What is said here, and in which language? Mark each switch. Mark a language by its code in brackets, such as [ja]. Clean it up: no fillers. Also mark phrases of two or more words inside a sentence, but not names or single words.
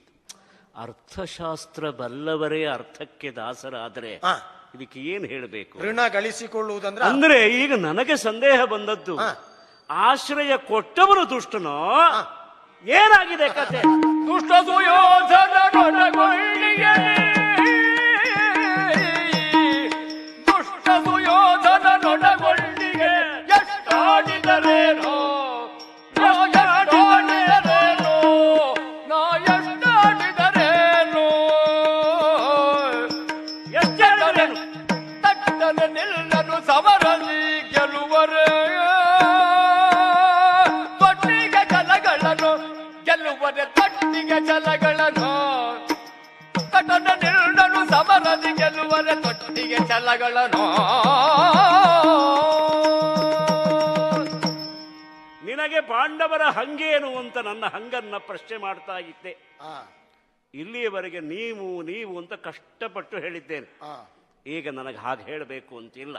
[kn] ಅರ್ಥಶಾಸ್ತ್ರ ಬಲ್ಲವರೇ ಅರ್ಥಕ್ಕೆ ದಾಸರಾದರೆ ಇದಕ್ಕೆ ಏನ್ ಹೇಳಬೇಕು? ಋಣ ಗಳಿಸಿಕೊಳ್ಳುವುದಂದ್ರೆ ಅಂದ್ರೆ ಈಗ ನನಗೆ ಸಂದೇಹ ಬಂದದ್ದು, ಆಶ್ರಯ ಕೊಟ್ಟವರು ದುಷ್ಟನೋ? ಏನಾಗಿದೆ ಕತೆ? ದುಷ್ಟ ಸುಯೋಧನ ನೊಡಗೊಳ್ಳಿಗೆ, ದುಷ್ಟ ಸುಯೋಧನ ನೊಡಗೊಳ್ಳಿಗೆ ಎಷ್ಟಾಡಿದರೇನೋ, ಎಷ್ಟಾಡಿದರೇನೋ, ನಾ ಎಷ್ಟಾಡಿದರೇನೋ, ಎಷ್ಟಾಡಿದರೇನು ತಟ್ಟನೆ ನಿಲ್ಲನು ಸಮರಲಿ ಗೆಲುವರೇ, ತೊಟ್ಟಿಗೆ ಜಲಗಳನ್ನು ಗೆಲ್ಲುವರೆ, ತೊಟ್ಟಿಗೆ ಜಲಗಳನ್ನು ಕಟನ ನಿಲ್ಲನು ಸಮರದಿ ಗೆಲ್ಲುವರೆ, ತೊಟ್ಟಿಗೆ ಛಲಗಳನ್ನು. ನಿನಗೆ ಪಾಂಡವರ ಹಂಗೇನು ಅಂತ ನನ್ನ ಹಂಗನ್ನ ಪ್ರಶ್ನೆ ಮಾಡ್ತಾ ಇದ್ದೆ. ಇಲ್ಲಿಯವರೆಗೆ ನೀವು ನೀವು ಅಂತ ಕಷ್ಟಪಟ್ಟು ಹೇಳಿದ್ದೇನೆ. ಈಗ ನನಗೆ ಹಾಗೆ ಹೇಳಬೇಕು ಅಂತಿಲ್ಲ.